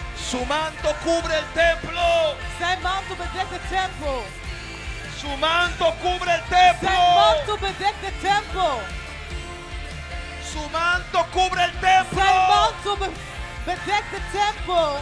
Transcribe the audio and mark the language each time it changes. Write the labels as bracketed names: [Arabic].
[Spanish] Su manto cubre el templo. [Dutch] Zijn mantel bedekt de tempel. [Spanish] Su manto cubre el [Dutch] Zijn [Spanish] templo. [Dutch] mantel bedekt de tempel. [Spanish] Su manto cubre el templo. [Dutch] Zijn mantel bedekt de tempel.